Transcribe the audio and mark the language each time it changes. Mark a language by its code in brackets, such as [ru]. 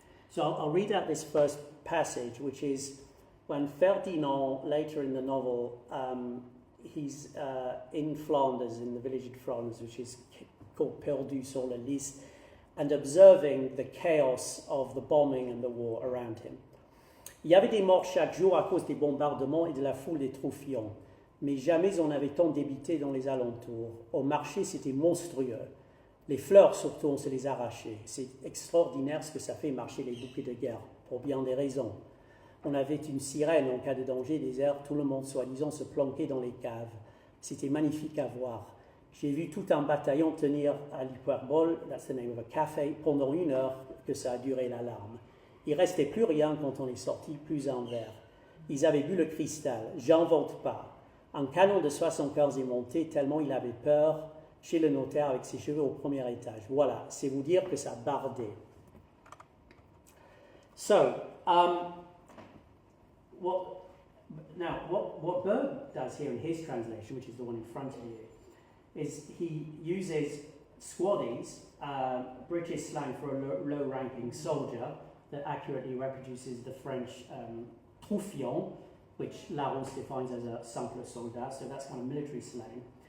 [en] So I'll read out this first passage, which is when Ferdinand, later in the novel, he's in Flanders, in the village of Flanders, which is called Perdu sur la Lys, and observing the chaos of the bombing and the war around him. [fr] Il y avait des morts chaque jour à cause des bombardements et de la foule des troufions, mais jamais on n'avait tant débité dans les alentours. Au marché, c'était monstrueux. Les fleurs, surtout, on se les arrachait. C'est extraordinaire ce que ça fait marcher les bouquets de guerre, pour bien des raisons. On avait une sirène en cas de danger des airs, tout le monde soi-disant se planquait dans les caves. C'était magnifique à voir. J'ai vu tout un bataillon tenir à l'hyperbole, [en] that's the name of a café, [fr] pendant 1 heure que ça a duré l'alarme. Il restait plus rien quand on est sorti, plus un verre. Ils avaient bu le cristal, j'invente pas. Un canon de 75 est monté tellement il avait peur chez le notaire avec ses cheveux au premier étage. Voilà, c'est vous dire que ça bardait. [en] So, what Berg does here in his translation, which is the one in front of you, is he uses squaddies, British slang for a low-ranking soldier, that accurately reproduces the French troufion, which Larousse defines as a simple soldat, so that's kind of military slang.